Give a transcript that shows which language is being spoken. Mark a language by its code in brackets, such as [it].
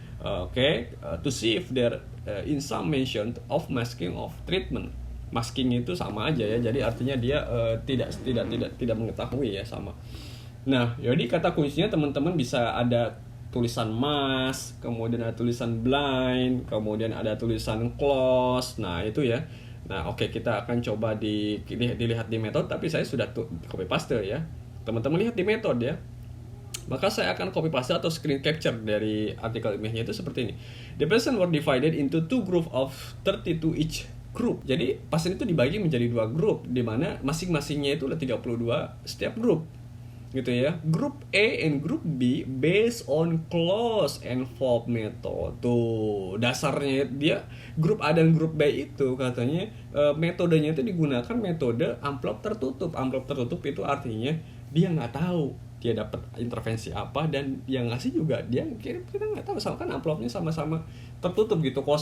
[en] To see if there in some mention of masking of treatment. [id] Masking itu sama aja ya, jadi artinya dia tidak mengetahui ya, sama. Nah jadi kata kuncinya teman-teman bisa ada tulisan mask, kemudian ada tulisan blind, kemudian ada tulisan close. Nah itu ya. Nah oke, kita akan coba dilihat di metode, tapi saya sudah copy paste ya. Teman-teman lihat di metode ya. Maka saya akan copy paste atau screen capture dari artikel ilmiahnya itu seperti ini. [en] The patient were divided into 2 group of 32 each group. [id] Jadi pasien itu dibagi menjadi 2 grup, di mana masing-masingnya itu ada 32 setiap grup. gitu ya. [en] Grup A and grup B based on closed envelope method. [id] Tuh, dasarnya dia grup A dan grup B itu katanya metodenya itu digunakan metode amplop tertutup. Amplop tertutup itu artinya dia nggak tahu dia dapat intervensi apa, dan yang ngasih juga dia kita nggak tahu, sama kan amplopnya sama-sama tertutup gitu.